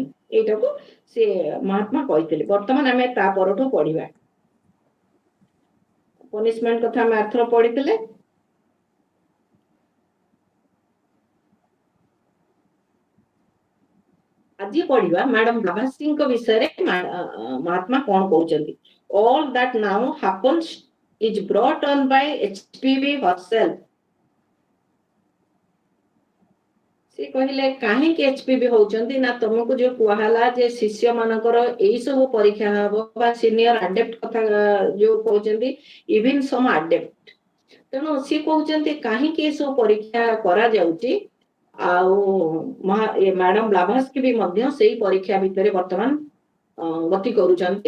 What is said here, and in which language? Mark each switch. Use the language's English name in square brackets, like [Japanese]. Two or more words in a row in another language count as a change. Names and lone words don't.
[Odia] ଏଇଟାକୁ ସେ ମହାତ୍ମା କହିଥିଲେ। ବର୍ତ୍ତମାନ ଆମେ ତା ପରଠୁ ପଢିବା। ପନିଶମେଣ୍ଟ କଥା ଆମେ ଆରଥର ପଢିଥିଲେ। ଆଜି ପଢିବା ମ୍ୟାଡମ ବ୍ଲାଭାତ୍ସ୍କିଙ୍କ ବିଷୟରେ ମହାତ୍ମା କଣ କହୁଛନ୍ତି। [English] All that now happens is brought on by HPV herself. [Odia] ସେ କହିଲେ କାହିଁକି HPV ହଉଛନ୍ତି ନା, ତମକୁ ଯୋଉ କୁହାହେଲା ଯେ ଶିଷ୍ୟ ମାନଙ୍କର ଏଇ ସବୁ ପରୀକ୍ଷା ହବ, ବା [English] senior adept [Odia] କଥା ଯୋଉ କହୁଛନ୍ତି, [English] even some adept. [Odia] ତେଣୁ ସିଏ କହୁଛନ୍ତି କାହିଁକି ଏସବୁ ପରୀକ୍ଷା କରାଯାଉଛି, ଆଉ ମ୍ୟାଡମ ବ୍ଲାଭାତ୍ସ୍କି ବି ମଧ୍ୟ ସେଇ ପରୀକ୍ଷା ଭିତରେ ବର୍ତ୍ତମାନ ଗତି କରୁଛନ୍ତି।